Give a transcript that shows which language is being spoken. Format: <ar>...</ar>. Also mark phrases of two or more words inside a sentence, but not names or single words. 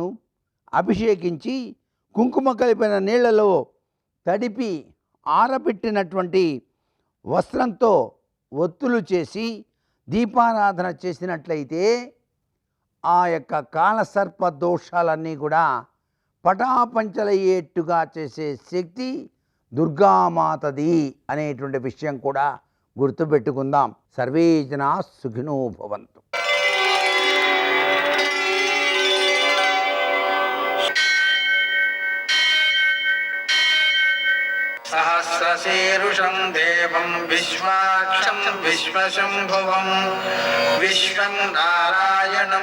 <te>అభిషేకించి కుంకుమ కలిపిన నీళ్లలో తడిపి ఆరబెట్టినటువంటి వస్త్రంతో ఒత్తులు చేసి దీపారాధన చేసినట్లయితే ఆ యొక్క కాలసర్ప దోషాలన్నీ కూడా పటాపంచలయ్యేట్టుగా చేసే శక్తి దుర్గామాతది అనేటువంటి విషయం కూడా గుర్తుపెట్టుకుందాం.</te> <sa>సర్వే జనా సుఖినో భవంతు. सहस्रशीर्षं देवं विश्वाक्षं विश्वशम्भुवं विश्वं नारायणं</sa>